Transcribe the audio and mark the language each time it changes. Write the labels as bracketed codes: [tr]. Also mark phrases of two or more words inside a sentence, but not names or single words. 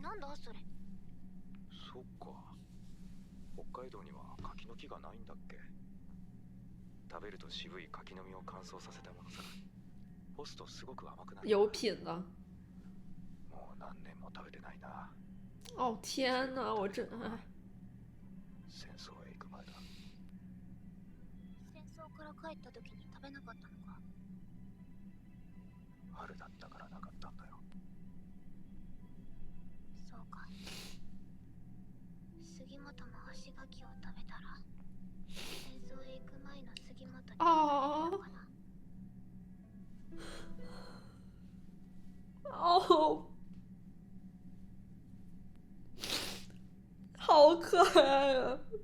[ja] なんだそれ？そっか。北海道には柿の木がないんだっけ。食べると渋い柿の実を乾燥させたものさ。干すとすごく甘くなる。 [zh] 有品的。 [ja] もう何年も食べてないな。 [zh] 哦天呐，我真哎。 [ja] 戦争へ行く前だ。戦争から帰った時に食べなかったのか？春だったからなかったんだよ。そうか。杉本も干し柿を食べたら戦争へ行く前の杉本に戻れるのかな？ [zh] 哦，好可爱啊！